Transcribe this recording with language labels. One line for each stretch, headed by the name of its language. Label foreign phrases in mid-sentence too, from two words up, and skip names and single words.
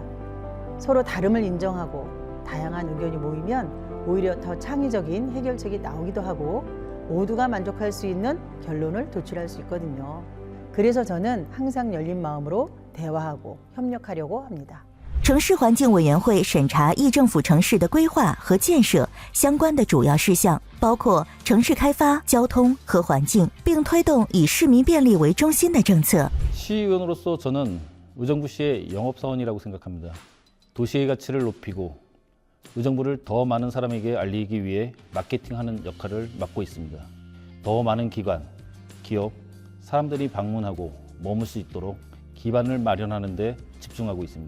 Korean: 서로 다름을 인정하고 다양한 의견이 모이면 오히려 더 창의적인 해결책이 나오기도 하고 모두가 만족할 수 있는 결론을 도출할 수 있거든요. 그래서 저는 항상 열린 마음으로 대화하고 협력하려고 합니다.
Chinese: 城市环境委员会审查议政府城市的规划和建设相关的主要事项，包括城市开发、交通和环境，并推动以市民便利为中心的政策。
Korean: 시의원으로서 저는 의정부시의 영업사원이라고 생각합니다. 도시의 가치를 높이고 의정부를 더 많은 사람에게 알리기 위해 마케팅하는 역할을 맡고 있습니다. 더 많은 기관, 기업, 사람들이 방문하고 머물 수 있도록 기반을 마련하는 데 집중하고 있습니다.